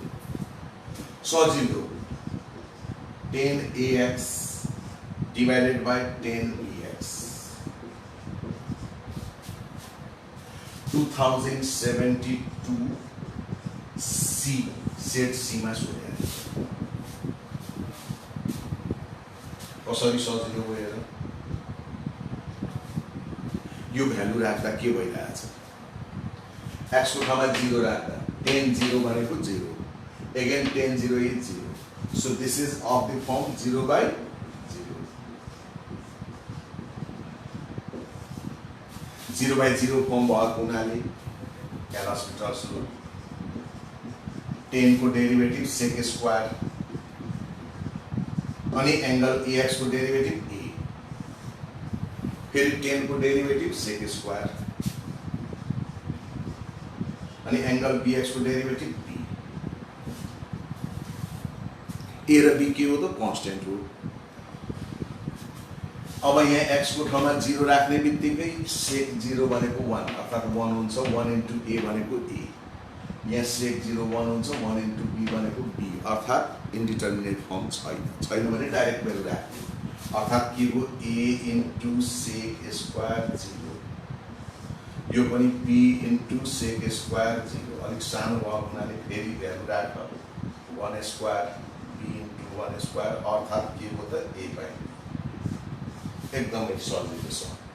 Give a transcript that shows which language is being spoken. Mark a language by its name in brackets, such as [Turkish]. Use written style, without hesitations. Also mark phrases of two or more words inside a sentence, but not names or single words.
[Nepali] सजिलो 10ax [English] divided by [Nepali] 10ex 2072 c सेट c मा सोधेर कसरी सजिलो भयो हेर. यो भ्यालु राख्दा के भइरहेछ x को ठाउँमा 0 राख्दा 10 0 भनेको 0 [English] again 10 0 is 0 so this is of the form 0/0 [Nepali] 0/0 फर्म भएको हुनाले एल हस्पिटल्स रुल 10 को [English] derivative sec square [Nepali] अनि एंगल AX को डेरिभेटिभ A फेरि 10 को [English] derivative sec square [Nepali] अनि एंगल BX को डेरिभेटिभ B A र B के हो त कांस्टेंट हो अब यहाँ x को ठाउँमा 0 राख्ने बित्तिकै सेक 0 भनेको 1 अर्थात 1 हुन्छ 1 into A भनेको A यहाँ सेक 0 1 हुन्छ 1 into B भनेको B अर्थात [English] indeterminate form [Nepali] छैन भने [English] direct value [Nepali] राख्ने अर्थात के हो A [English] into sec square [Nepali] 0 यो पनि B [English] into sec square [Nepali] 0 अलिक सानो भयो हुनाले फेरि भ्यालु राख 1 स्क्वायर B into 1 स्क्वायर अर्थात के हो त A पाइ एकदमै सजिलो छ